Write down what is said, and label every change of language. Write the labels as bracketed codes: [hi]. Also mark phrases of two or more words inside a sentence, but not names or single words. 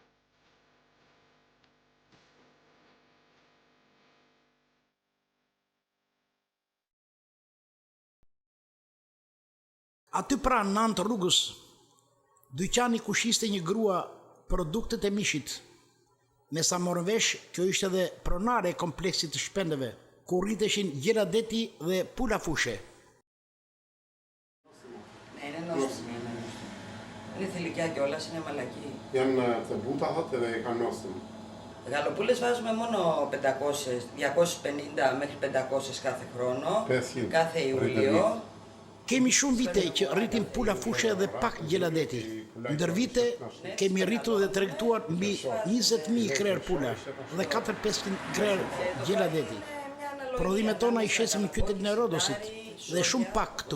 [sq] Aty pranë në anë të rrugës, dyqani ku shiste një grua produktet e mishit. Me sa morën vesh, kjo ishte edhe pronare e kompleksit të shpendeve, ku rriteshin gjera deti dhe pula fushe. [el] Είναι νόστιμη. Είναι θηλυκιά κιόλας, είναι μαλακή. [sq] Janë të buta thotë dhe e kanë nostim. [el] Γαλοπούλες βάζουμε μόνο 500, 250 μέχρι 500 κάθε χρόνο, 500 κάθε Ιούλιο. [sq] Kemi shumë vite që rritim pula fushe dhe pak gjeladeti. Ndër vite kemi rritur dhe tregtuar mbi 20.000 krer pula dhe 4-500 krer gjeladeti. Prodhimet tona i shesim në qytetin e Rodosit dhe shumë pak këtu.